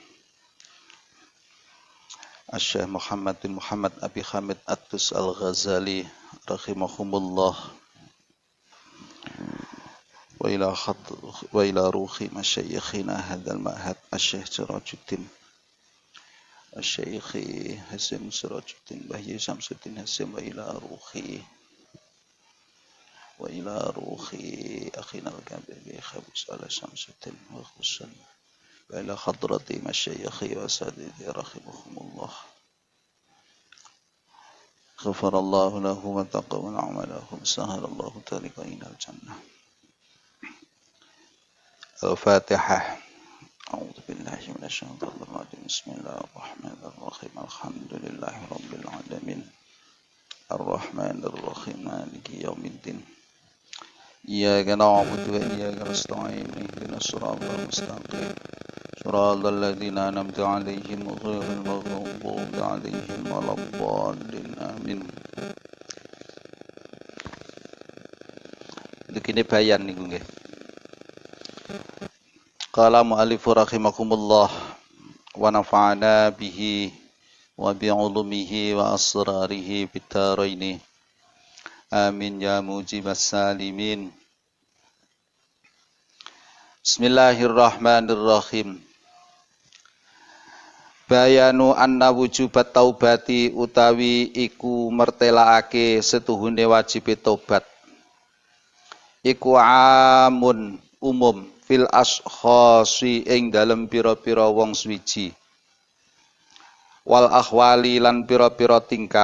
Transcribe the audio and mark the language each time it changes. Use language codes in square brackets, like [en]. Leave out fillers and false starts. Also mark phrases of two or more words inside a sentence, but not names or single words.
[ar] الشيخ محمد بن محمد أبي حامد الطوسي الغزالي رحمهم الله، وإلى روح مشايخنا هذا المعهد الشيخ سراج الدين الشيخ هاشم سراج الدين بهي شمس الدين هاشم, وإلى روح أخينا الكبير Khabus على شمس الدين وخصوصا وإلى حضرة مشايخي والسديدي رحمهم الله. غفر الله له وتقبل أعمالهم، سهل الله طريقا إلى الجنة. الفاتحة. أعوذ بالله من الشيطان الرجيم. بسم الله الرحمن الرحيم. الحمد لله رب العالمين. الرحمن الرحيم. مالك يوم الدين. إياك نعبد وإياك نستعين اهدنا الصراط المستقيم صراط الذين أنعمت عليهم غير المغضوب عليهم ولا الضالين آمين. [jv] Begini bayan niku nggih. [ar] قال المؤلف رحمكم الله ونفعنا به وبعلومه وأسراره في الدارين. آمين يا مجيب السائلين. بسم الله الرحمن الرحيم. بيان أن وجوب التوبة [jv] utawi iku mertelaake setuhune wajib tobat. Iku amun [ar] عموم في الأشخاص [jv] ing dalem pira-pira wong swiji. [ar] والأحوال [jv] lan pira-pira tingkah.